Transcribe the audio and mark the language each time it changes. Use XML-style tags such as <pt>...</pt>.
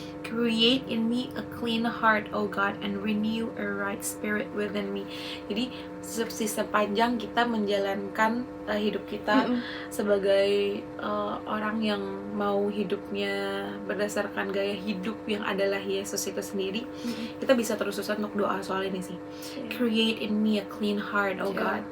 <en>Create in me a clean heart, O God, and renew a right spirit within me.</en> <id>Jadi sepanjang kita menjalankan hidup kita sebagai orang yang mau hidupnya berdasarkan gaya hidup yang adalah Yesus itu sendiri, kita bisa terus-terusan untuk doa soal ini sih.</id> <en>Create in me a clean heart, O God.</en>